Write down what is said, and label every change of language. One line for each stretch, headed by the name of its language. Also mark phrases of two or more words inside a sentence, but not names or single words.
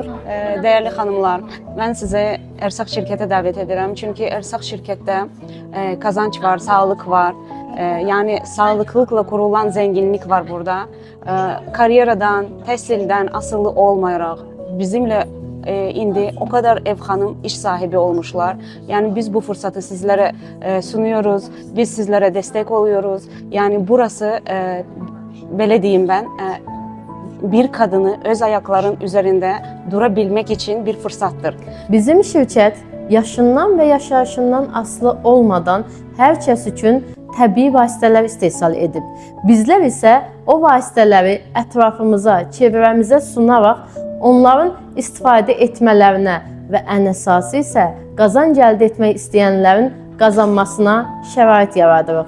Azerbaijani: Dəyərli xanımlar, mən sizi Ersaq şirkətə dəvət edirəm. Çünki Ersaq şirkətdə qazanc var, sağlıq var. Yəni sağlıqlıqla qurulan zənginlik var burada. Karyeradan, təhsildən asılı olmayaraq bizimlə indi
Turkish: o kadar
Azerbaijani: ev xanım iş sahibi olmuşlar.
Turkish: Yani biz bu fırsatı sizlere sunuyoruz. Biz sizlere destek oluyoruz. Yani burası belə deyim ben bir kadını öz ayakların üzerinde durabilmek için bir fırsattır.
Azerbaijani: Bizim şirkət yaşından və yaşayışından asılı olmadan hər kəs üçün təbii vasitələr istehsal edib. Bizlər isə o vasitələri ətrafımıza, çevrəmizə sunaraq onların istifadə etmələrinə və ən əsası isə qazanc əldə etmək istəyənlərin qazanmasına şərait yaradırıq.